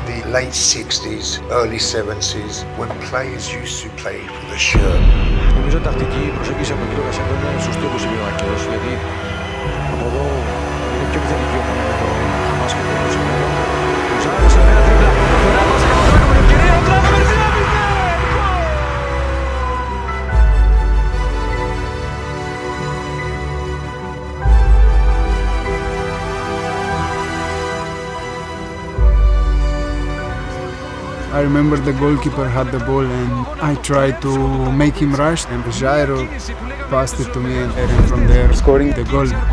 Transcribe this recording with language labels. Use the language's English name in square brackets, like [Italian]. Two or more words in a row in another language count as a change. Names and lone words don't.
[English] late 60s, early 70s, when players used to play for the shirt. [Greek] Νομίζω τακτική προσέγγιση από τον κύριο Κασιαντώνη σωστή όπως είπε ο Άκελος, γιατί από εδώ είναι πιο επιθετική ομάδα με το Χαμάς και το Προσεγμένο. Ο Ζάρος σε νέα τρίπλα, ωραία πάσα για τον Τράκο με ευκαιρία, ο Τράκο με ευκαιρία, [English] I remember the goalkeeper had the ball and I tried to make him rush and Jairo passed it to me and from there scoring the goal.